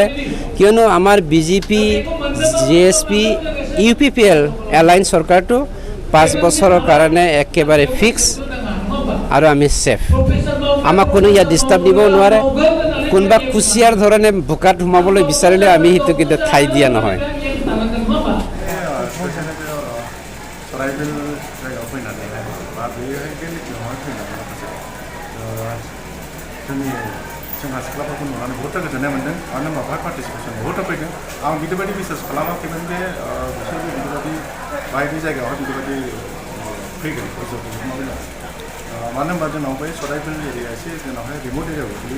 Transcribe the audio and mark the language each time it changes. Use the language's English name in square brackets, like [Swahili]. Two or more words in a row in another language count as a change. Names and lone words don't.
[Assamese] কিয়নো আমাৰ বিজেপি জিএছপি ইউপিপিএল এলায়েন্স চৰকাৰটো 5 বছৰৰ কাৰণে একেবাৰে ফিক্স আৰু আমি ছেফ। আমাক কোনো ইয়াত ডিষ্টাৰ্ব দিব নোৱাৰে। কোনোবা কুচিয়াৰ ধৰণে বোকাত সোমাবলৈ বিচাৰিলে আমি সেইটো কিন্তু ঠাই দিয়া নহয়। [Bodo] सराइबिल जायगायाव फैनानैहाय बा बेयोहाय बे मिटिङावहाय फैनानै माखासे जोंनि सेंग्रा सिख्लाफोरखौ नुनानै बहुद गोजोननाय मोन्दों। मानो होनबा बेवहाय पार्टिसिपेसन बहुद फैदों। आं बिदिबायदि बिसास खालामाखैमोन जे बिसोरबो बिदिबायदि बायदि जायगायावहाय बिदिबायदि फैगोन मानो होनबा जोंनाव बै सराइबिल एरिया एसे जोंनावहाय रिमट एरियायाव गोग्लैयो।